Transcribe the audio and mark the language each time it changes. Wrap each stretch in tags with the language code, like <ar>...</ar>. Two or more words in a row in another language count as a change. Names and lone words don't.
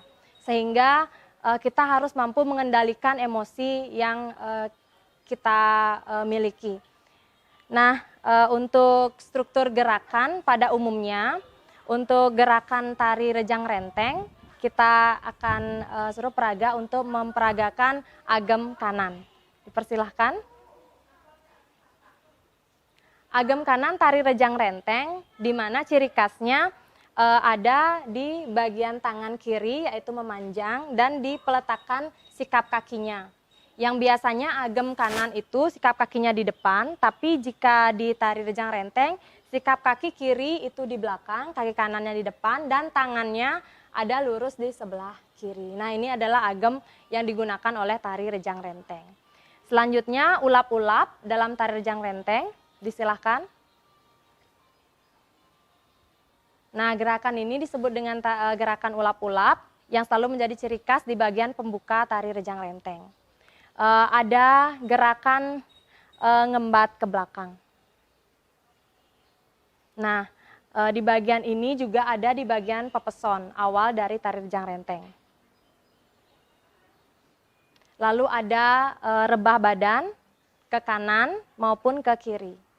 <id>Sehingga kita harus mampu mengendalikan emosi yang kita miliki. Nah, untuk struktur gerakan pada umumnya, untuk gerakan tari rejang renteng, kita akan suruh peraga untuk memperagakan agem kanan. Dipersilahkan. Agem kanan tari rejang renteng, di mana ciri khasnya ada di bagian tangan kiri, yaitu memanjang, dan di peletakan sikap kakinya. Yang biasanya agem kanan itu sikap kakinya di depan, tapi jika di tari rejang renteng, sikap kaki kiri itu di belakang, kaki kanannya di depan, dan tangannya ada lurus di sebelah kiri. Nah, ini adalah agem yang digunakan oleh tari rejang renteng. Selanjutnya, ulap-ulap dalam tari rejang renteng, disilahkan. Nah, gerakan ini disebut dengan gerakan ulap-ulap yang selalu menjadi ciri khas di bagian pembuka tari rejang renteng. Ada gerakan ngembat ke belakang. Nah, di bagian ini juga ada di bagian pepeson awal dari tari rejang renteng. Lalu ada rebah badan ke kanan maupun ke kiri.</id>